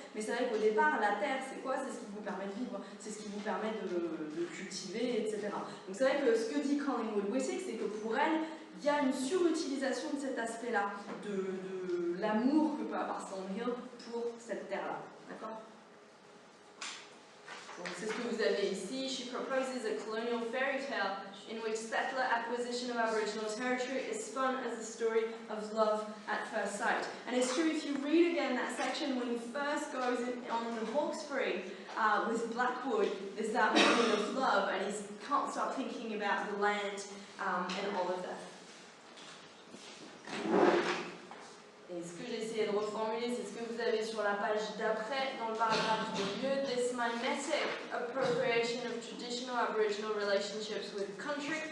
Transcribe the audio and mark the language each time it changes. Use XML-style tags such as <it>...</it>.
<fr>Mais c'est vrai qu'au départ, la terre, c'est quoi? C'est ce qui vous permet de vivre, c'est ce qui vous permet de cultiver, etc. Donc c'est vrai que ce que dit Collingwood Whittick, c'est que pour elle, il y a une surutilisation de cet aspect-là, de l'amour que peut avoir Thornhill pour cette terre-là. D'accord? Donc c'est ce que vous vous avez ici,</fr> <en>she proposes a colonial fairy tale in which settler acquisition of Aboriginal territory is spun as a story of love at first sight. And it's true, if you read again that section when he first goes on the Hawkesbury with Blackwood, there's that moment of love, and he can't stop thinking about the land and all of that.</en> <fr>Et ce que j'ai essayé de reformuler, c'est ce que vous avez sur la page d'après, dans le paragraphe de milieu,</fr> <en>this mimetic appropriation of traditional Aboriginal relationships with country.</en>